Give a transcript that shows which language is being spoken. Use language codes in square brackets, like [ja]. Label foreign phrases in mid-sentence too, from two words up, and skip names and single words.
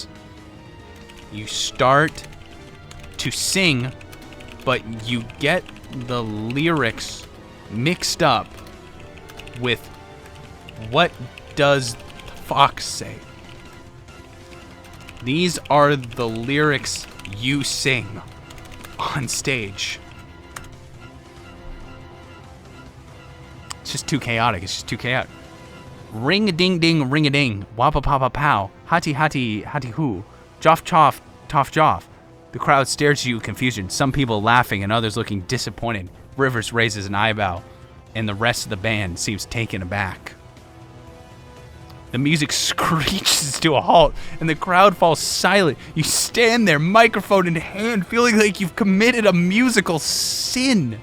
[en] You start to sing, but you get the lyrics mixed up with what does the fox say. These are the lyrics you sing on stage. It's just too chaotic. It's just too chaotic. Ring-a-ding-ding, ring-a-ding, wapa-papa-pow, hati-hati-hati-hoo, joff-choff, toff-joff. The crowd stares at you with confusion, some people laughing and others looking disappointed. Rivers raises an eyebrow, and the rest of the band seems taken aback. The music screeches to a halt, and the crowd falls silent. You stand there, microphone in hand, feeling like you've committed a musical sin.